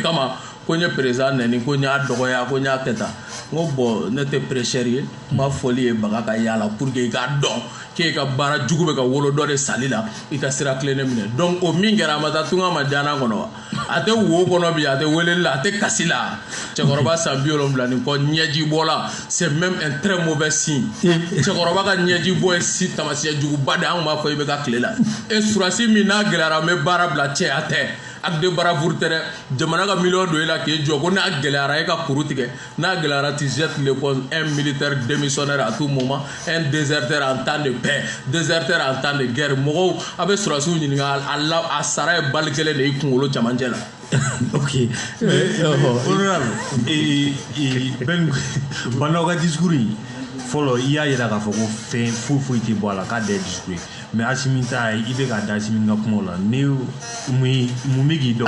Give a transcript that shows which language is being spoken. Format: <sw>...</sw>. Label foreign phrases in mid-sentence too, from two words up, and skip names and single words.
<bm>kama ko n ye président nɛni ko n y'a dɔgɔya ko n y'a kɛ tan n ko bon ne tɛ prêcheur ye n b'a fɔli ye baga ka yaala</bm> <fr>pour que</fr> <bm>i k'a dɔn k'e ka baara jugu bɛ ka wolo dɔ de sali la i ka sira tilennen minɛ donc o min kɛra a ma taa tunga ma jaana kɔnɔ wa a tɛ wo kɔnɔ bi a tɛ weleli la a tɛ kasi la cɛkɔrɔba san 70 ni kɔ ɲɛji bɔla</bm> <fr>c'est même un très mauvais signe</fr> <bm>cɛkɔrɔba ka ɲɛji bɔ ye si tamasiyɛ juguba de an b'a fɔ i bɛ ka tile la e surasi min n'a gɛlɛyara n bɛ baara bila cɛya tɛ</bm> <fr>acte de bravoure</fr> <bm>tɛ dɛ jamana ka miliyɔn don e la k'e jɔ ko n'a gɛlɛyara e ka kuru tigɛ n'a gɛlɛyara</bm> <fr>tu jettes l'éponge un militaire démissionnaire à tout moment un déserteur en temps de paix déserteur en temps de guerre</fr> <bm>mɔgɔw a bɛ surasiw ɲininka a sara ye bali kelen de i kunkolo camancɛ la ok honorable Ben bandaw ka discours in fɔlɔ i y'a yira k'a fɔ ko fɛn foyi tɛ bɔ a la k'a da ye discours ye mais Asimi ta i bɛ ka da Asimi ka kuma la ni mun bɛ k'i dɔn</bm>